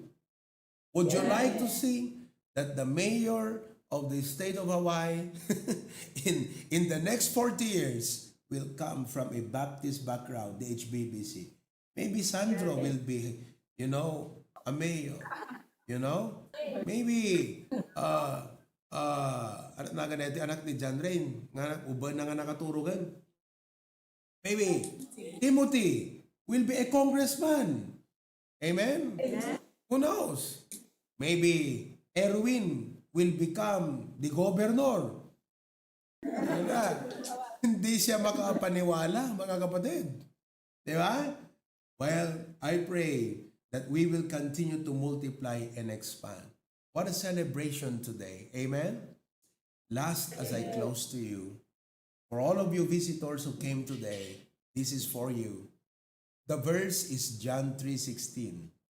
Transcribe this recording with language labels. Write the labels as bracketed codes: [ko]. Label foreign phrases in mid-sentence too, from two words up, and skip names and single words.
[en] Would you like to see that the mayor of the state of Hawaii in the next 40 years will come from a Baptist background, the HBBC? Maybe Sandro will be, a mayor. Maybe, [ceb] anak ni John Rain, uban na nga nakaturugan. [en] Maybe, Timothy will be a congressman. Amen? Who knows? Maybe, Erwin will become the governor. [tl] Hindi siya makapaniwala, mga kapatid. Di ba? [en] Well, I pray that we will continue to multiply and expand. What a celebration today. Amen. Last, as I close to you, for all of you visitors who came today, this is for you. The verse is John 3:16.